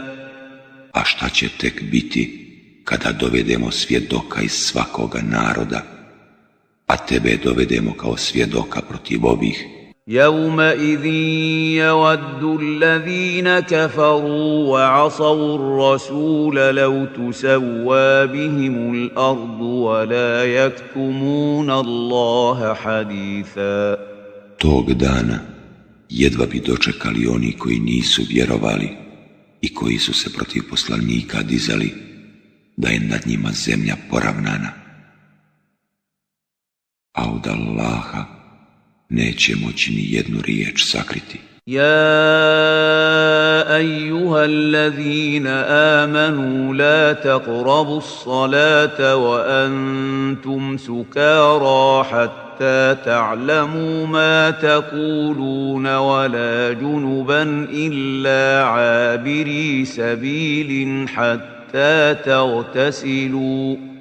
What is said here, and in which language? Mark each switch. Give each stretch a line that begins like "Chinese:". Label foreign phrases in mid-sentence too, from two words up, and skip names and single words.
Bosnian: A šta će tek biti kada dovedemo svjedoka iz svakoga naroda, a tebe dovedemo kao svjedoka protiv ovih?
Arabic: يَوْمَئِذٍ يَوَدُّ الَّذِينَ كَفَرُوا وَعَصَوُا الرَّسُولَ لَوْ تُسَوَّىٰ بِهِمُ الْأَرْضُ وَلَا يَكْتُمُونَ اللَّهَ حَدِيثًا.
Bosnian: Tog dana jedva bi dočekali oni koji nisu vjerovali i koji su se protiv poslanika dizali, da je nad njima zemlja poravnana. A od Allaha neće moći ni jednu riječ sakriti.
Arabic: يَا أَيُّهَا الَّذِينَ آمَنُوا لَا تَقْرَبُوا الصَّلَاةَ وَأَنْتُمْ سُكَارَىٰ حَتَّىٰ تَعْلَمُوا مَا تَقُولُونَ وَلَا جُنُبًا إِلَّا عَابِرِي سَبِيلٍ حَتَّىٰ تَغْتَسِلُوا